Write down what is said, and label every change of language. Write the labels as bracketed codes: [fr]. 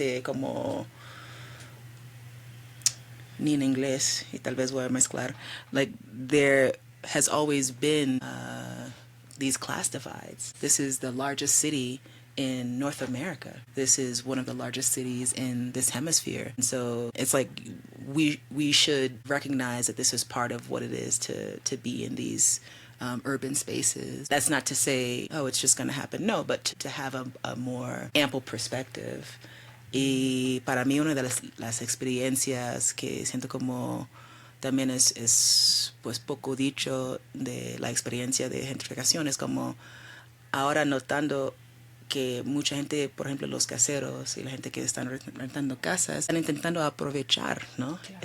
[es] Como ni en inglés, y tal vez voy a mezclar, [en] like there has always been these class divides. This is the largest city in North America. This is one of the largest cities in this hemisphere. And so it's like we should recognize that this is part of what it is to be in these urban spaces. That's not to say, oh, it's just going to happen. No, but to have a more ample perspective. [es] Y para mí una de las experiencias que siento como también es pues poco dicho de la experiencia de gentrificación es como ahora notando que mucha gente, por ejemplo, los caseros y la gente que están rentando casas, están intentando aprovechar, ¿no? Claro.